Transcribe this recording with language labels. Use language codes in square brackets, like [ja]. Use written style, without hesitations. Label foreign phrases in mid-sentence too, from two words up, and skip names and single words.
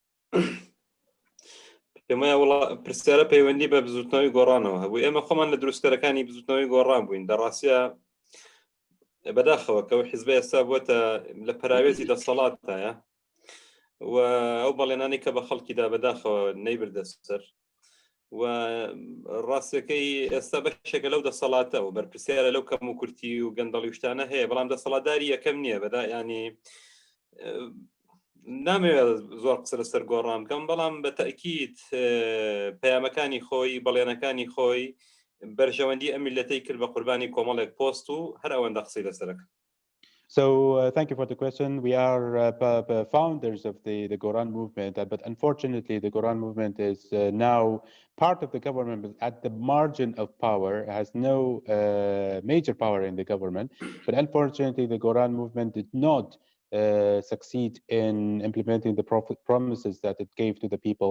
[ckb] پێم وایە پرسیارە پەیوەندی بە بزوتنەوەی گۆڕانەوە هەبوو ئێمە خۆمان لە دروستکەرەکانی بزوتنەوەی گۆڕان بووین دەڕاستیە بەداخەوە کە ئەو حیزبە ئێستا بووەتە لە پەراوێزی دەسەڵاتایە و ئەو بەڵێنانی کە بە خەڵکیدا بەداخەوە نەیبردە سەر و ڕاستەکەی ئێستا بەشێکە لەو دەسەڵاتە و بەرپرسیارە لەو کەم و کورتی و گەندەڵی شتانە هەیە بەڵام دەسەڵاتداری یەکەم نییە بەدا ینی نامەوێت زۆر قسە لەسەر گۆڕان بکەم بەڵام بە تەئکید پەیامەکانی خۆی بەڵێنەکانی خۆی بەرژەوەندی ئەم میلەتەی کرد بە قوربانی کۆمەڵێک پۆست و هەر ئەوەندە قسەی لەسەرەکە. [en] So thank you for the question. We are founders of the Goran movement, but unfortunately the Goran movement is now part of the government, but at the margin of power, has no major power in the government. But unfortunately the Goran movement did not succeed in implementing the promises that it gave to the people.